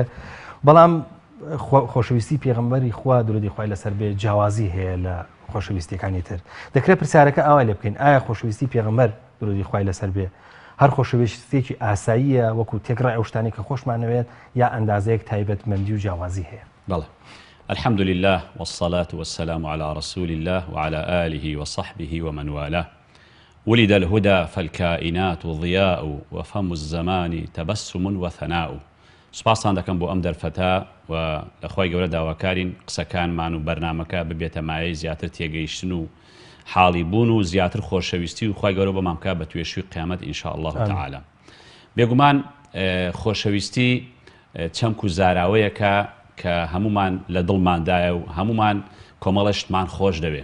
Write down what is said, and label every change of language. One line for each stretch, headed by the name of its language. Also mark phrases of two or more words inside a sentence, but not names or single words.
Central Kurdish: بەڵام خۆشەویستی پێغەمبەری خوا درودی خوای لەسەر بێ جیاوازی هەیە لە خۆشەویستیەکانی تر. دەکرێت پرسیارەکە ئاوا لێ بکەین ئایا خۆشەویستی پێغەمبەر درودی خوای لەسەر بێ هەر خۆشەویستێکی ئاساییە وەکو تێکڕای ئەو شتانی کە خۆشمانەوێت یا ئەندازەیەک تایبەتمەندی و جیاوازی هەیە؟ بەڵێ.
Arabic: الحمد لله والصلاة والسلام على رسول الله وعلى آله وصحبه ومن والاه. ولد الهدى فالكائنات ضياء وفم الزمان تبسم وثناء.
Central Kurdish: سپاسان دەکەم بۆ ئەم دەرفەتە و لەخوای گەورە داواکارین قسەکانمان و بەرنامەکە ببێتە مایەی زیاتر تێگەیشتن و حاڵی بوون و زیاتر خۆشەویستی و خوای گەورە بەمان بکات بە توێشوی قیامەت
Arabic: ئینشاء الله تعالی.
Central Kurdish: بێگومان خۆشەویستی چەمک و زاراوەیەکە کە هەمومان لە دڵماندایە و هەمومان کۆمەڵەشتمان خۆش دەوێ.